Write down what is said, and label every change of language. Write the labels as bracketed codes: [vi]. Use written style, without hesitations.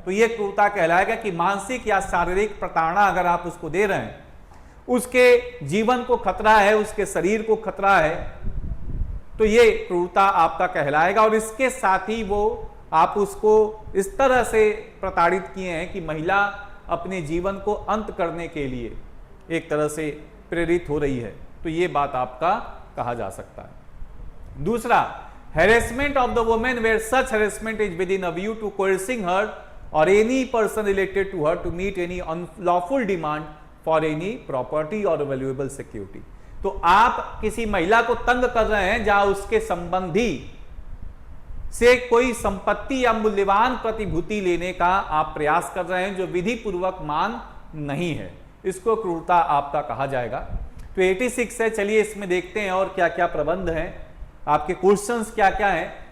[hi] तो यह क्रूरता कहलाएगा कि मानसिक या शारीरिक प्रताड़ना अगर आप उसको दे रहे हैं, उसके जीवन को खतरा है, उसके शरीर को खतरा है, तो ये क्रूरता आपका कहलाएगा। और इसके साथ ही वो आप उसको इस तरह से प्रताड़ित किए हैं कि महिला अपने जीवन को अंत करने के लिए एक तरह से प्रेरित हो रही है, तो ये बात आपका कहा जा सकता है। [en] दूसरा, harassment of the woman where such harassment is within a view to coercing her or any person related to her to meet any unlawful demand for any property or valuable security। [hi] तो आप किसी महिला को तंग कर रहे हैं जहां उसके संबंधी से कोई संपत्ति या मूल्यवान प्रतिभूति लेने का आप प्रयास कर रहे हैं जो विधि पूर्वक मान नहीं है, इसको क्रूरता आपका कहा जाएगा। तो 86 है, चलिए इसमें देखते हैं और क्या क्या प्रबंध हैं, आपके क्वेश्चंस क्या क्या हैं।